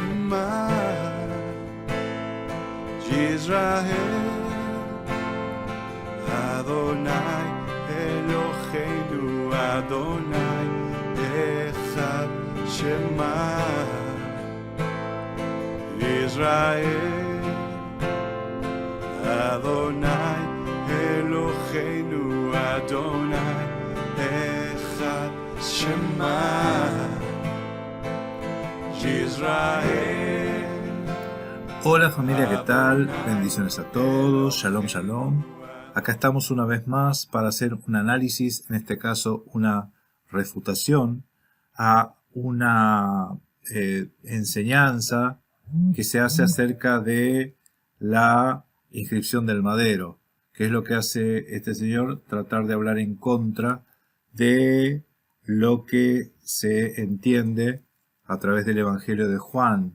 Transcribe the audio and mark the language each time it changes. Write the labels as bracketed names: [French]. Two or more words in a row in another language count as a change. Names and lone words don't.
[Hebrew] שמע ישראל אדוני אלוהינו אדוני אחד שמע ישראל אדוני אלוהינו אדוני אחד שמע ישראל. [Spanish] Hola familia, ¿qué tal? Bendiciones a todos, [Hebrew] שלום שלום. [Spanish] Acá estamos una vez más para hacer un análisis, en este caso una refutación a una enseñanza que se hace acerca de la inscripción del madero, que es lo que hace este señor, tratar de hablar en contra de lo que se entiende a través del Evangelio de Juan.